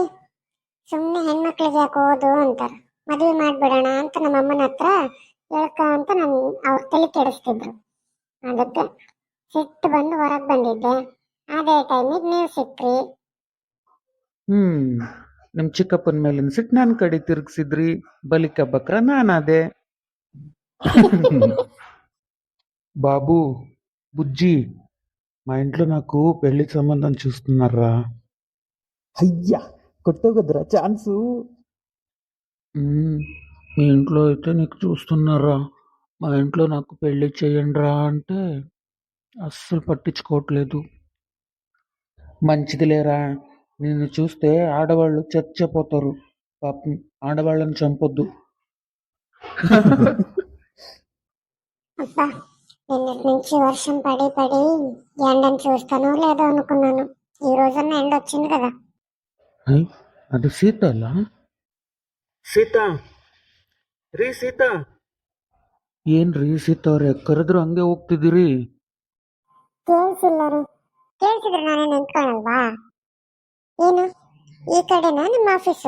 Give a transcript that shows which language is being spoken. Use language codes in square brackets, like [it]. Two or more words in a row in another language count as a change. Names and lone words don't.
[kn] ಸುಮ್ನೆ ಹೆಣ್ಮಕ್ಳಿಗೆ ಯಾಕೆ ಓದು ಅಂತಾರ, ಮದುವೆ ಮಾಡ್ಬಿಡೋಣ ಅಂತ ನಮ್ಮ ಅಮ್ಮನ ಹತ್ರ ಹೇಳ್ಕ ಅಂತ ನಾನು ಅವ್ರ ತಲೆ ಕೆಡಿಸ್ತಿದ್ರು. ಅದಕ್ಕೆ ಸಿಟ್ಟು ಬಂದು ಹೊರಗೆ ಬಂದಿದ್ದೆ. ಅದೇ ಟೈಮಿಗೆ ನೀವು ಸಿಕ್ಕ್ರಿ. ನಿಮ್ಮ ಚಿಕ್ಕಪ್ಪನ ಮೇಲಿನ ಸಿಟ್ಟು ನನ್ನ ಕಡೆ ತಿರುಗಿಸಿದ್ರಿ. [hi] बलि का बकरा [kn] ನಾನದೇ. [te] బాబు, బుజ్జి, మా ఇంట్లో నాకు పెళ్లి సంబంధం చూస్తున్నారా? అయ్యా, కొట్టగదరా ఛాన్సు. మీ ఇంట్లో అయితే నీకు చూస్తున్నారా? మా ఇంట్లో నాకు పెళ్లి చేయండిరా అంటే అస్సలు పట్టించుకోవట్లేదు. మంచిది లేరా, నిన్ను చూస్తే ఆడవాళ్ళు చచ్చిపోతారు. పాపం, ఆడవాళ్ళని చంపొద్దు. అబ్బా, నిన్నటి నుంచి వర్షం పడి పడి ఎండను చూస్తానో లేదో అనుకున్నాను. ఈ రోజన్నా ఎండ వచ్చింది కదా. [kn] ಅದು ಸೀತಾ ಅಲ್ಲ? ಸೀತಾ ರೀ, ಸೀತಾ. ಏನ್ರಿ ಸೀತಾ ಅವ್ರೆ, ಕರೆದ್ರು ಹಂಗೆ ಹೋಗ್ತಿದ್ದೀರಿ? ಕೇಳಿಸಿಲ್ಲ ರೀ. ಕೇಳಿಸಿದ್ರೆ ನಾನೇ ನಿಂತ್ಕೊಳಲ್ವಾ? ಏನು ಈ ಕಡೆನಾ ನಿಮ್ಮ ಆಫೀಸು?